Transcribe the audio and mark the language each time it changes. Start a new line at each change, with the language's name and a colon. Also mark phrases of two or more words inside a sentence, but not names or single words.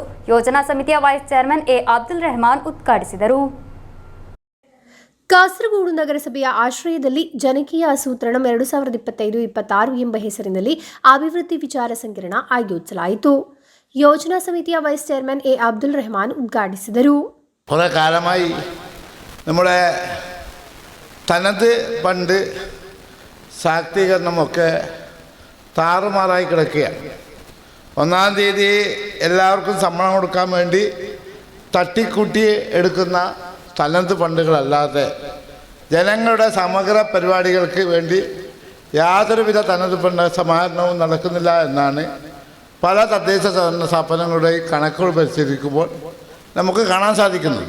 Kannada: ಯೋಜನಾ ಸಮಿತಿಯ
English: vice chairman
Kannada: ಎ ಅಬ್ದುಲ್ ರೆಹಮಾನ್ ಉದ್ಘಾಟಿಸಿದರು. ಕಾಸರಗೋಡು ನಗರಸಭೆಯ ಆಶ್ರಯದಲ್ಲಿ ಜನಕೀಯ ಸೂತ್ರಣ 2025-26 ಎಂಬ ಹೆಸರಿನಲ್ಲಿ ಅಭಿವೃದ್ಧಿ ವಿಚಾರ ಸಂಕಿರಣ ಆಯೋಜಿಸಲಾಯಿತು. ಯೋಜನಾ ಸಮಿತಿಯ
English: vice chairman
Kannada: ಎ ಅಬ್ದುಲ್ ರೆಹಮಾನ್ ಉದ್ಘಾಟಿಸಿದರು.
Malayalam: നമ്മുടെ തനത് ഫണ്ട് ശാക്തീകരണമൊക്കെ താറുമാറായി കിടക്കുകയാണ്. 1-ാം തീയതി എല്ലാവർക്കും ശമ്പളം കൊടുക്കാൻ വേണ്ടി തട്ടിക്കൂട്ടി എടുക്കുന്ന തനത് ഫണ്ടുകളല്ലാതെ ജനങ്ങളുടെ സമഗ്ര പരിപാടികൾക്ക് വേണ്ടി യാതൊരുവിധ തനത് ഫണ്ട് സമാഹരണവും നടക്കുന്നില്ല എന്നാണ് പല തദ്ദേശ സ്ഥാപനങ്ങളുടെയും കണക്കുകൾ പരിശോധിക്കുമ്പോൾ നമുക്ക് കാണാൻ സാധിക്കുന്നത്.